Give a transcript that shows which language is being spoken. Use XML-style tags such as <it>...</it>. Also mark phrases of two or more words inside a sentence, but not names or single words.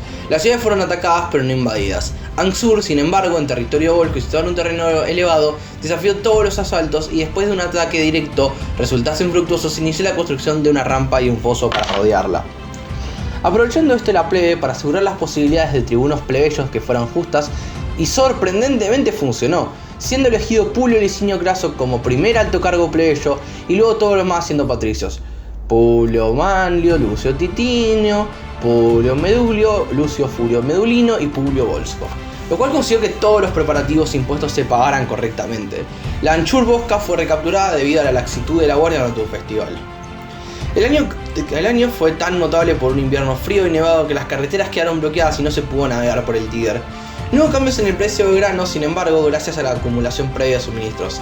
<es>Las ciudades fueron atacadas pero no invadidas. Ansur, sin embargo, en territorio volco y situado en un terreno elevado, desafió todos los asaltos y después de un ataque directo resultase infructuoso, se inició la construcción de una rampa y un foso para rodearla. Aprovechando esto la plebe para asegurar las posibilidades de tribunos plebeyos que fueran justas, y sorprendentemente funcionó, siendo elegido Publio Licinio Craso como primer alto cargo plebeyo y luego todos los más siendo patricios. Publio Manlio, Lucio Titinio, Publio Medulio, Lucio Furio Medulino y Publio Volsco, lo cual consiguió que todos los preparativos impuestos se pagaran correctamente. La Anchur Bosca fue recapturada debido a la laxitud de la guardia durante un festival. El año fue tan notable por un invierno frío y nevado que las carreteras quedaron bloqueadas y no se pudo navegar por el Tíber. No hubo cambios en el precio del grano, sin embargo, gracias a la acumulación previa de suministros.</es>